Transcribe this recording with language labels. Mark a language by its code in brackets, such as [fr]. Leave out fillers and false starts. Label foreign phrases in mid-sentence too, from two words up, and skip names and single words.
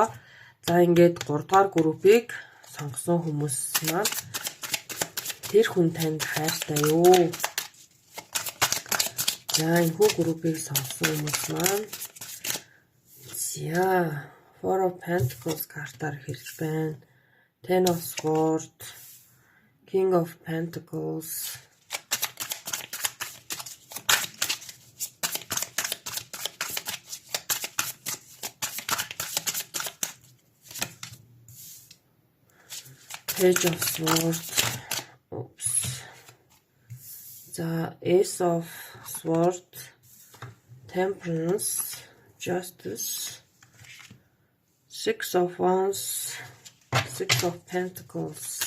[mn] За ингээд 3 дугаар группийг сонгосон хүмүүс маань тэр хүн танд хайртай юу? За энэхүү группийг сонгосон хүмүүс маань за Four of Pentacles картаар хэлж байна. Ten of Swords, King of Pentacles, Page of Swords, the Ace of Swords, Temperance, Justice, Six of Wands, Six of Pentacles.